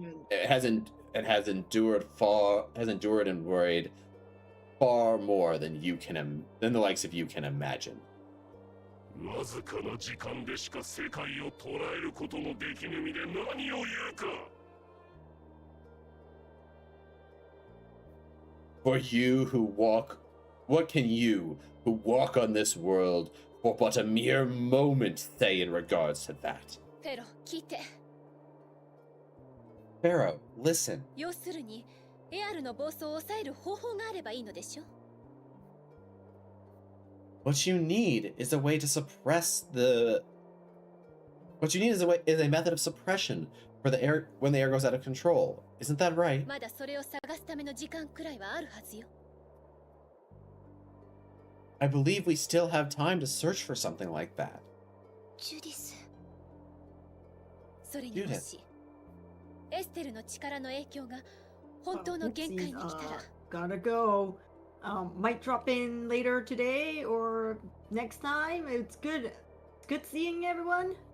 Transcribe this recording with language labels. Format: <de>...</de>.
<en>It has endured and worried far more than the likes of you can imagine.</en> <ja>わずかな時間でしか世界を捉えることのできぬ身で何を言うか。</ja> <en>For you who walk, what can you who walk on this world for but a mere moment say in regards to that?</en> <ja>フェロ、聞いて。</ja> <en>Pharaoh, listen.</en> <ja>要するに、エアルの暴走を抑える方法があればいいのでしょ？</ja> <en>What you need is a way to suppress the. What you need is a method of suppression for the air when the air goes out of control. Isn't that right?</en> <ja>まだそれを探すための時間くらいはあるはずよ。</ja> <en>I believe we still have time to search for something like that.</en> <ja>ジュディス。それにもし、エステルの力の影響が本当の限界に来たら。</ja> <en>Gotta go. Might drop in later today or next time. It's good seeing everyone.</en>